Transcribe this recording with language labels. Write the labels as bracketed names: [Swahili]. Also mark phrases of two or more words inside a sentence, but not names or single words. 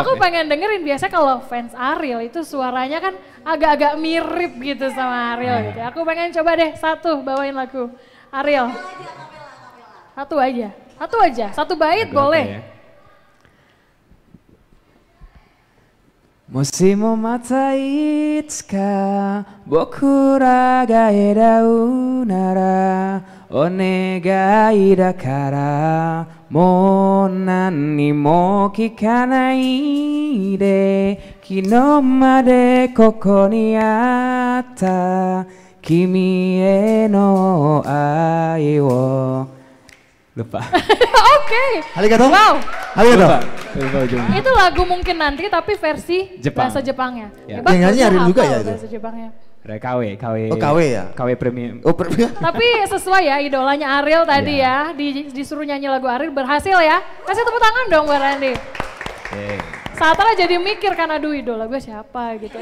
[Indonesian] Aku pengen dengerin, biasa kalau fans Ariel itu suaranya kan agak-agak mirip gitu sama Ariel gitu. Aku pengen coba deh satu bawain lagu Ariel. Satu aja, satu bait boleh. [Japanese] もしもまたいつか僕らが会えるならお願いだからもう何も聞かないで昨日までここにあった君への愛を. [Indonesian] Lupa. Oke. Arigato. Wow. Arigato. Itu lagu mungkin nanti tapi versi Jepang. bahasa Jepangnya. Ya. Hebat, Yang nyanyi Ariel juga ya itu? Bahasa Jepangnya. KW. Oh KW ya? KW Premium. Oh Premium. Tapi sesuai ya idolanya Ariel tadi ya. Disuruh nyanyi lagu Ariel berhasil ya. Kasih tepuk tangan dong buat Randy. Satria jadi mikir kan, aduh idola gue siapa gitu.